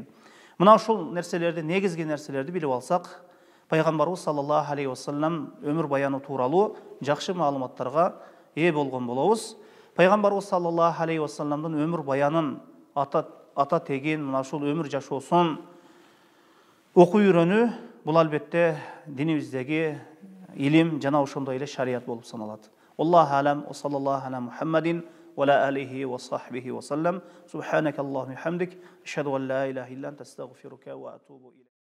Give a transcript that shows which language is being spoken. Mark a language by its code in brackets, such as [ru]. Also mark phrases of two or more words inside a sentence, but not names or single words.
[ky] Мына ушул нерселерди, негизги нерселерди билип алсак, пайгамбарыбыз [ar] صلى الله عليه وسلم [ky] өмүр баяны тууралуу жакшы маалыматтарга ээ болгон болобуз. Пайгамбарыбыз [ar] صلى الله عليه وسلم [ky] өмүр баянын, ата тегин, мына ушул өмүр жашоосун окуу үйрөнүү бул албетте динибиздеги илим жана ошондой эле шарият болуп саналат. [ar] الله أعلم، وصلى الله على محمد وعلى آله وصحبه وسلم. سبحانك اللهم وبحمدك، أشهد أن لا إله إلا أنت، أستغفرك وأتوب إليك.